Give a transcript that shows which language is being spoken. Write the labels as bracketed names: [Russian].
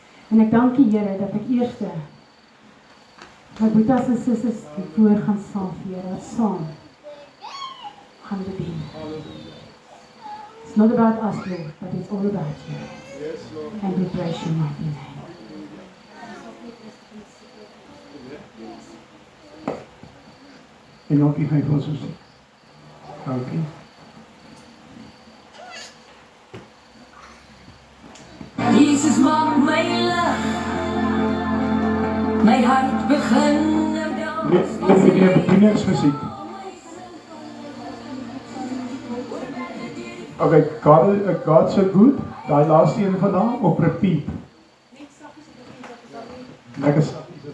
[Afrikaans] En ek dank U, Here, dat ek eerste my boetas en susters voor gaan saam, Here, wat saam gaan bedien. [English] It's not about us, Lord, but it's all about You. And we praise Your mighty name. [Afrikaans] En dankie vir ons musiek. Dankie. Jesus maak my lig, my hart begin dans. Net vir die bedieningsmusiek. [English] Okay, God so good, [Afrikaans] daai laaste een vandag op repeat. Lekker.